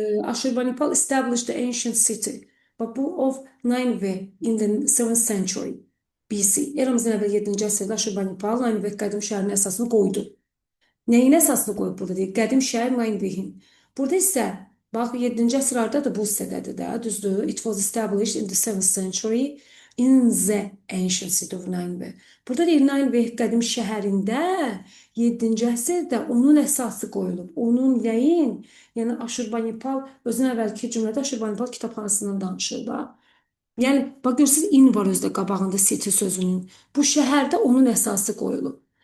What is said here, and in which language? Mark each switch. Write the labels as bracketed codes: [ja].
[en] Aşurbanipal established the ancient city, but of Nineveh in the 7th century BC. [az] Eramızdan əvvəl 7-ci əsrdə Aşurbanipal Nineveh qədim şəhərinin əsasını qoydu. Nəyin əsasını qoyub burada deyək? Qədim şəhər Ninevehin. Burada isə Bax, 7-ci əsrlərdə də bu hissədədir də, düzdür? [en] It was established in the 7th century in the ancient city of Nineveh. [az] Burada deyir, Nineveh qədim şəhərində 7-ci əsrdə onun əsası qoyulub. Onun nəyin? Yəni Aşurbanipal, özün əvvəlki cümlədə Aşurbanipal kitabxanasından danışır da. Yəni, bax, görürsünüz, in var özdə qabağında city sözünün. Bu şəhərdə onun əsası qoyulub.